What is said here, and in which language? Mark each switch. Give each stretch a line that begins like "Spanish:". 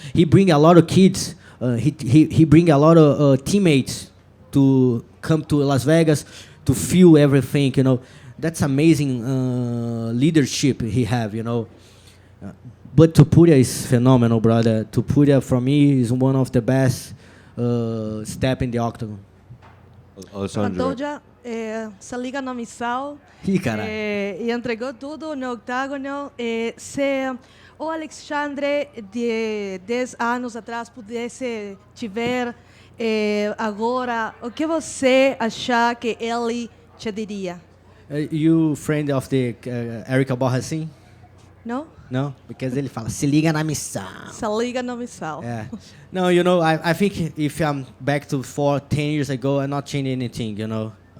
English: He bring a lot of kids. He bring a lot of teammates to come to Las Vegas to feel everything, you know. That's amazing leadership he have, you know. But Topuria is phenomenal, brother. Topuria, for me, is one of the best step in the octagon. Alexandre.
Portuguese: Pantoja se liga na missão Ih, caralho. e entregou tudo no octágono. Se o Alexandre de 10 anos atrás pudesse tiver agora, o que você achar que ele te diria?
English: You friend of the Erika Borracin?
Portuguese: Não?
English: No, because
Portuguese: ele fala, se liga na missão. Se liga na missão.
English: Yeah. No, you know, I think if I'm back to 10 years ago, I'm not changing anything, you know.